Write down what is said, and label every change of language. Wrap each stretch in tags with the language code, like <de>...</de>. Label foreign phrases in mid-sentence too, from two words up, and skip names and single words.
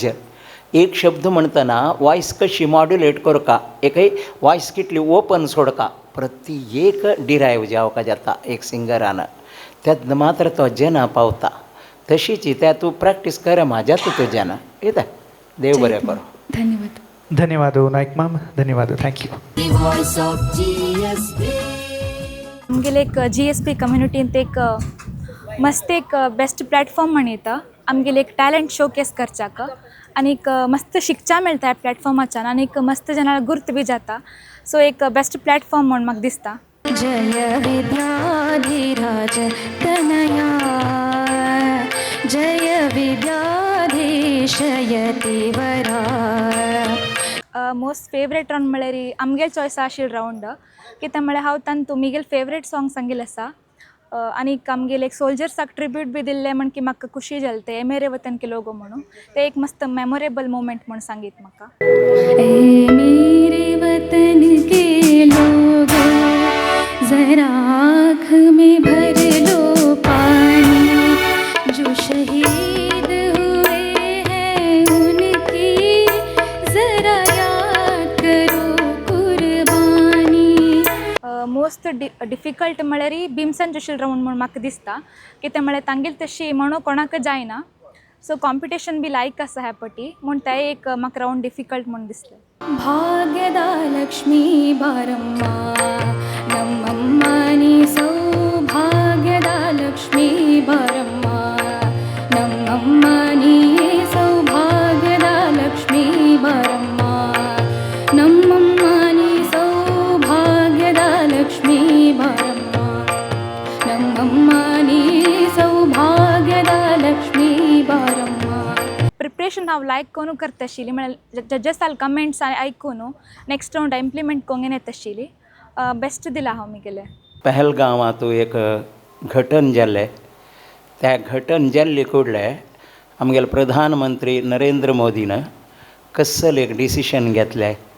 <kok>एक शब्द म्हणटना वॉयस कशी मॉड्युलेट करका एक वॉयस कितली ओपन सोडका प्रत्येक डिरायव जावका जाता एक सिंगरान. त्यात मात्र तो जना पावता. तशीच त्या तू प्रॅक्टीस कर माझ्यात तुझ्यानं येता. देव बरें करो. धन्यवाद. धन्यवाद नायक मॅम. धन्यवाद. थँक्यू.</kok> <en>The voice of GSB.</en> <kok>आमगेले एक GSP कम्युनिटींत एक मस्त एक</kok> <en>best platform</en> <kok>म्हण येता आमगेले एक</kok> <en>talent showcase</en> <kok>करच्याक आनी मस्त शिकच्या मेळटा ह्या प्लॅटफॉर्माच्यान आनी मस्त जनां गुर्त बी जाता. सो एक</kok> <en>best platform</en> <kok>म्हण म्हाका दिसता.</kok> <sa>जय विद्याधिराज तनया जय विद्याधीश यतिवरा.</sa> <en>most favourite round</en> <kok>म्हळ्यार आमगेल चॉयस आशिल्लो रावंड कित्याक म्हळ्यार हांव तातूंत तुमगेल</kok> <en>favourite song</en> <kok>सांगिल्लें आसा आनी आमगेले एक सोल्जर्साक ट्रिब्यूट बी दिल्लें म्हण की म्हाका खुशी जाली. ते मेरे वतन के लोगो म्हणून ते एक मस्त</kok> <en>memorable moment</en> <kok>म्हण सांगीत म्हाका.</kok> <hi>ए मेरे वतन के लोगो जरा आँख में भर लो पानी जो शहीद हुए हैं उनकी जरा याद करो कुर्बानी.</hi> <en>most difficult</en> <kok>म्हळ्यार भीमसेन जोशील रावंड म्हूण म्हाका दिसता कित्याक म्हळ्यार तांगेली तशी म्हणू कोणाक जायना. सो कॉम्पिटिशन बी लायक आसा ह्या पटी म्हूण तें एक म्हाका</kok> <en>round difficult</en> <kok>म्हूण दिसलें.</kok> <kn>ಭಾಗ್ಯದ ಲಕ್ಷ್ಮಿ ಬಾರಮ್ಮ ನಮ್ಮಮ್ಮ ನೀ ಸೌಭಾಗ್ಯದ ಲಕ್ಷ್ಮಿ ಬಾರಮ್ಮ ನಮ್ಮಮ್ಮ ನೀ ಸೌಭಾಗ್ಯದ ಲಕ್ಷ್ಮಿ ಬಾರಮ್ಮ ನಮ್ಮಮ್ಮ ನೀ ಸೌಭಾಗ್ಯದ ಲಕ್ಷ್ಮಿ ಬಾರಮ್ಮ ನಮ್ಮಮ್ಮ ನೀ ಸೌಭಾಗ್ಯದ ಲಕ್ಷ್ಮಿ ಬಾರಮ್ಮ.</kn> <kok>प्रिपरेशन हांव लायक करून करता आशिल्ली म्हळ्यार जजस जाल कमेंट्स आयकून</kok> <en>next round implement</en> <kok>करून येता आशिल्ली. बेस्ट दिला हांव म्हगेलें. पहलगांवांत एक घटन जाल्लें. त्या घटन जाल्ले कडले आमगेले प्रधानमंत्री नरेंद्र मोदीन कसल एक डिसिशन घेतलें.</kok>